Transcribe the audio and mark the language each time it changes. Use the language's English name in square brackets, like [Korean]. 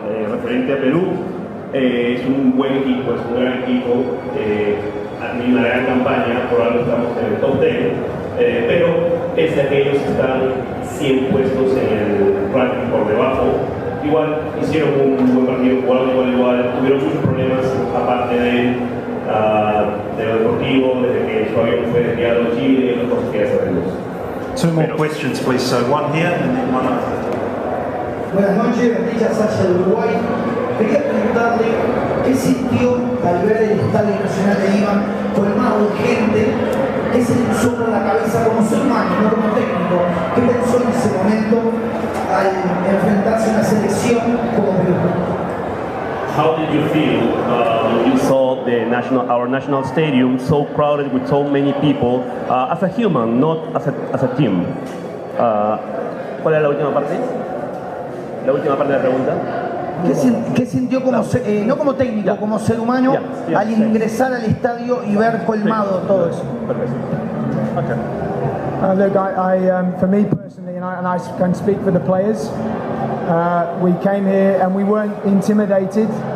[Spanish] Referente a Perú, es un buen equipo, es un gran equipo, ha tenido una gran campaña, por algo estamos en el top 10, pero pese a que ellos están 100 puestos en el ranking por debajo, igual hicieron un buen partido, jugaron igual, tuvieron muchos problemas aparte de lo deportivo, desde que su avión fue desviado a Chile y otras cosas que ya sabemos. [English] Two more questions, please. So one here and then one after. [Spanish] Buenas noches, Bendita Sacha de Uruguay. Quería preguntarle qué sintió al ver el Estadio Nacional de Lima colmado de gente, qué se le puso por la cabeza como ser humano, no como técnico, qué pensó en ese momento al enfrentarse a una selección como Perú. [English] How did you feel when you saw our national stadium so crowded with so many people as a human, not as a team? [Spanish] ¿Cuál era la última parte? La última parte de la pregunta. ¿Qué sintió como no como técnico, como ser humano al ingresar al estadio y ver colmado todo eso? Perfecto. [English] Okay. Look, for me personally, and I can speak for the players, we came here and we weren't intimidated.